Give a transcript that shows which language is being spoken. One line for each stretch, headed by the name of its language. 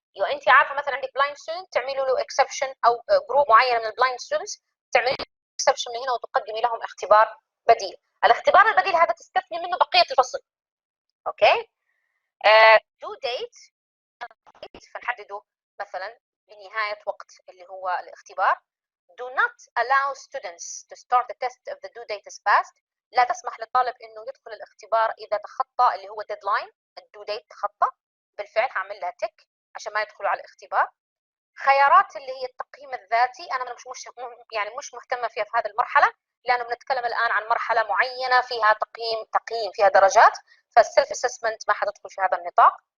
Arabic: انت عارفه مثلا عندك بلايند ستودنت تعملوا له اكسبشن، او جروب معين من البلايند ستودنتس تعملي اكسبشن من هنا وتقدمي لهم اختبار بديل. الاختبار البديل هذا تستثني منه بقيه الفصل. اوكي. دو ديت فنحدده مثلا بنهايه وقت اللي هو الاختبار.
English: do not allow students to start the test if the due date is passed.
Arabic: لا تسمح للطالب انه يدخل الاختبار اذا تخطى اللي هو deadline، الدو ديت تخطى بالفعل، هعمل لها تك عشان ما يدخلوا على الاختبار. خيارات اللي هي التقييم الذاتي انا مش مهتمه فيها في هذه المرحله، لانه بنتكلم الان عن مرحله معينه فيها تقييم فيها درجات، فالسيلف اسسمنت ما حتدخل في هذا النطاق.